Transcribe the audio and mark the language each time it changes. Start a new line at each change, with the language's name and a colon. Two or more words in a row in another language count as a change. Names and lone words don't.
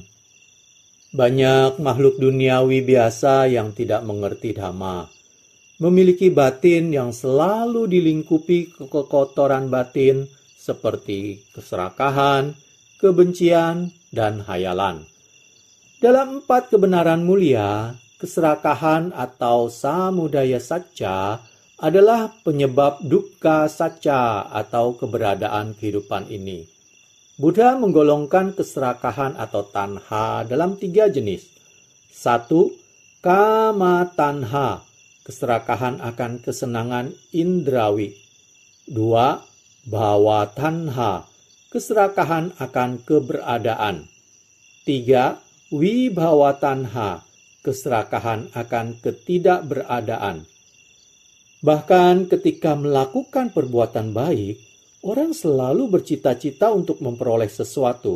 Indonesian: Banyak makhluk duniawi biasa yang tidak mengerti Dhamma, memiliki batin yang selalu dilingkupi kekotoran batin seperti keserakahan, kebencian, dan hayalan. Dalam 4 kebenaran mulia, keserakahan atau
Pali: samudaya sacca
Indonesian: adalah penyebab
Pali: dukkha sacca
Indonesian: atau keberadaan kehidupan ini. Buddha menggolongkan keserakahan atau tanha dalam 3 jenis. 1.
Pali: Kama tanha,
Indonesian: keserakahan akan kesenangan indrawi. 2.
Pali: Bhava tanha,
Indonesian: keserakahan akan keberadaan. 3.
Pali: Vibhava tanha,
Indonesian: keserakahan akan ketidakberadaan. Bahkan ketika melakukan perbuatan baik, orang selalu bercita-cita untuk memperoleh sesuatu.